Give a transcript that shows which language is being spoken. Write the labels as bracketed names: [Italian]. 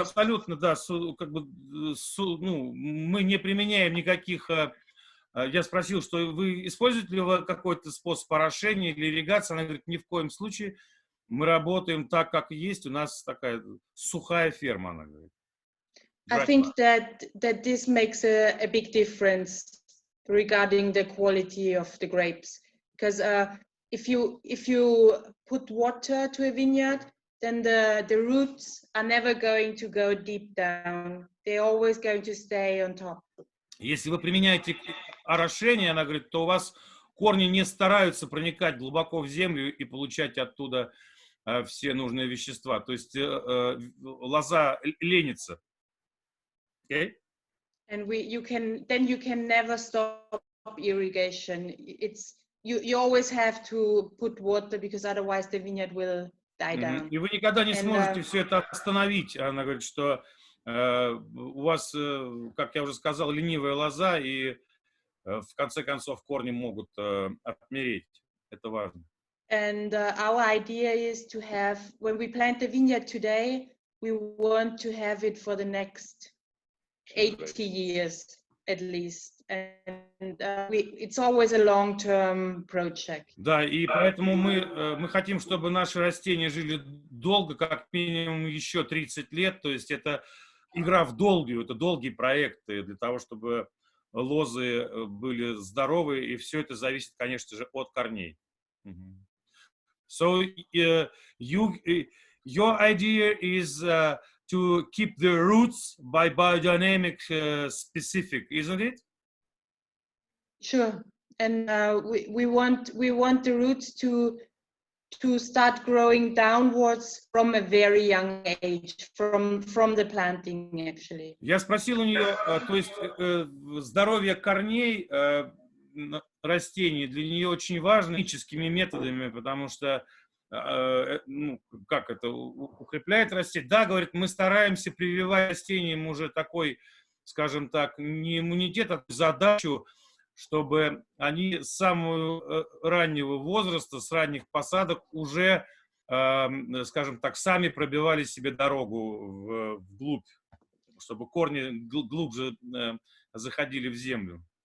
[Russian] абсолютно, да, как бы, ну, мы не применяем никаких. Я спросил, что вы используете ли вы какой-то способ орошения или ирригации? Она говорит, ни в коем случае. Мы работаем так, как есть. У нас такая сухая ферма, она говорит. [English] I think that this makes a big difference regarding the quality of the grapes, because if you put water to a vineyard, then the roots are never going to go deep down. They're always going to stay on top. [Russian] Если вы применяете орошение, она говорит, то у вас корни не стараются проникать глубоко в землю и получать оттуда все нужные вещества. То есть лоза ленится. Okay? [English] And you can never stop irrigation. You always have to put water because otherwise the vineyard will die down. [Russian] И вы никогда не сможете все это остановить. Она говорит, что у вас, как я уже сказал, ленивая лоза, и в конце концов корни могут отмереть. Это важно. [English] And our idea is to have, when we plant the vineyard today, we want to have it for the next 80 years at least. And it's always a long-term project. [Russian] Да, и поэтому мы хотим, чтобы наши растения жили долго, как минимум еще 30 лет. То есть это игра в долгую, это долгие проекты для того, чтобы лозы были здоровы, и все это зависит, конечно же, от корней. [English] So your idea is to keep the roots by biodynamic specific, isn't it? Sure, and we want the roots to start growing downwards from a very young age, from the planting actually. [Russian] Я спросил у нее, то есть здоровье корней растений для нее очень важно химическими методами, потому что ну, как это укрепляет растение. Да, говорит, мы стараемся прививать растениям уже такой, скажем так, не иммунитет, а задачу, чтобы они с самого раннего возраста, с ранних посадок уже, скажем так, сами пробивали себе дорогу вглубь, чтобы корни глубже заходили в землю.